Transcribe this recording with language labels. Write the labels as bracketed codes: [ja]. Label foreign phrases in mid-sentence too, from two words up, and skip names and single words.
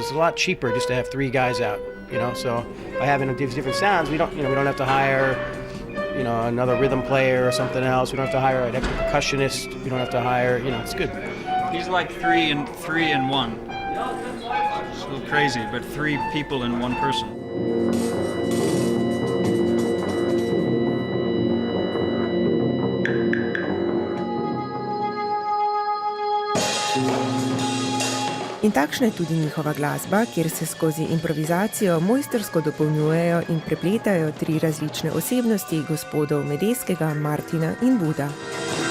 [en] It's a lot cheaper just to have 3 guys out, So by having these different sounds, we don't have to hire, another rhythm player or something else. We don't have to hire an extra percussionist. We don't have to hire, it's good. He's like 3 in 1. It's a little crazy, but 3 people in 1 person. [sl] In takšna je tudi njihova glasba, kjer se skozi improvizacijo mojstrsko dopolnjujejo in prepletajo 3 različne osebnosti gospodov Medeskega, Martina in Wooda.